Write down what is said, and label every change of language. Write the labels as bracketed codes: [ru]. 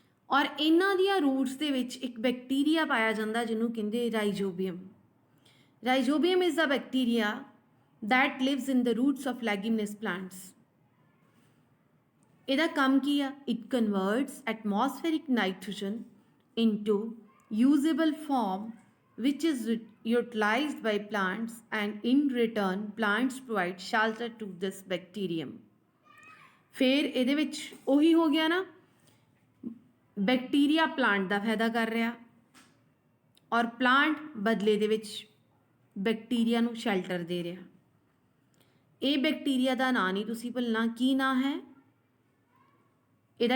[pa] ਔਰ ਇਹਨਾਂ ਦੀਆਂ ਰੂਟਸ ਦੇ ਵਿੱਚ ਇੱਕ ਬੈਕਟੀਰੀਆ ਪਾਇਆ ਜਾਂਦਾ ਜਿਹਨੂੰ ਕਹਿੰਦੇ ਰਾਈਜੋਬੀਅਮ। [en] Rhizobium is a bacteria that lives in the roots of leguminous plants. [pa] ਇਹਦਾ ਕੰਮ ਕੀ ਆ, [en] it converts atmospheric nitrogen into usable form which is utilized by plants and in return plants provide shelter to this bacterium. [pa] ਫਿਰ ਇਹਦੇ ਵਿੱਚ ਉਹੀ ਹੋ ਗਿਆ ਨਾ, ਬੈਕਟੀਰੀਆ ਪਲਾਂਟ ਦਾ ਫਾਇਦਾ ਕਰ ਰਿਹਾ ਔਰ ਪਲਾਂਟ ਬਦਲੇ ਦੇ ਵਿੱਚ ਬੈਕਟੀਰੀਆ ਨੂੰ ਸ਼ੈਲਟਰ ਦੇ ਰਿਹਾ। ਇਹ ਬੈਕਟੀਰੀਆ ਦਾ ਨਾਂ ਨਹੀਂ ਤੁਸੀਂ ਭੁੱਲਣਾ, ਕੀ ਨਾਂ ਹੈ ਇਹਦਾ?